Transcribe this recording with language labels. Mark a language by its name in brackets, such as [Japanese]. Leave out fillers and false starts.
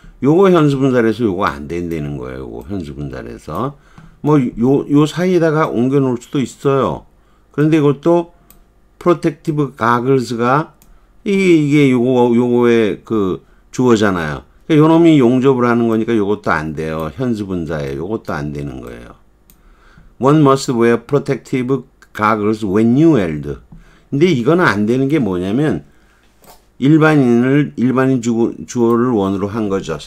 [Korean] 요거 현수분사에서 요거 안 된다는 거예요. 요거 현수분사에서 뭐 요 사이에다가 옮겨 놓을 수도 있어요. 그런데 이것도 프로텍티브 가글스가 이게 요거의 그 주어잖아요. 그러니까 요 놈이 용접을 하는 거니까 요것도 안 돼요. 현수분사에 요것도 안 되는 거예요. [English] One must wear protective goggles when you weld. [Korean] 근데 이거는 안 되는 게 뭐냐면 일반인 주어를 원으로 한 거죠.